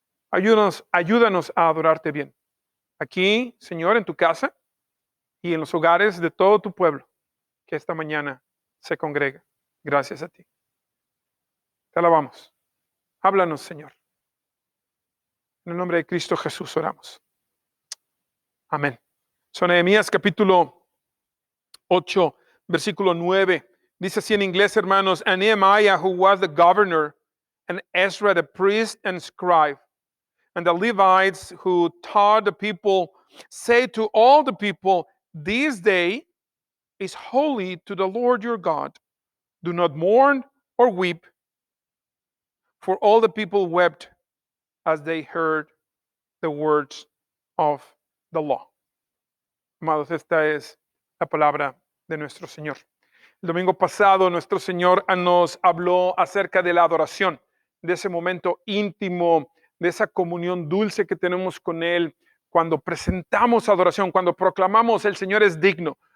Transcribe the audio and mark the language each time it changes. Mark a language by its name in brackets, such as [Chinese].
[Spanish] Ayúdanos a adorarte bien. Aquí, Señor, en tu casa y en los hogares de todo tu pueblo, que esta mañana se congrega. Gracias a ti. Te alabamos. Háblanos, Señor. En el nombre de Cristo Jesús oramos. Amén. Son Nehemías capítulo 8, versículo 9. Dice así en inglés, hermanos, [English] and Nehemiah, who was the governor, and Ezra the priest and scribe, and the Levites who taught the people, say to all the people, this day is holy to the Lord your God. Do not mourn or weep. For all the people wept as they heard the words of the law. [Spanish] Amados, esta es la palabra de nuestro Señor. El domingo pasado nuestro Señor nos habló acerca de la adoración, de ese momento íntimo, de esa comunión dulce que tenemos con Él cuando presentamos adoración, cuando proclamamos el Señor es digno.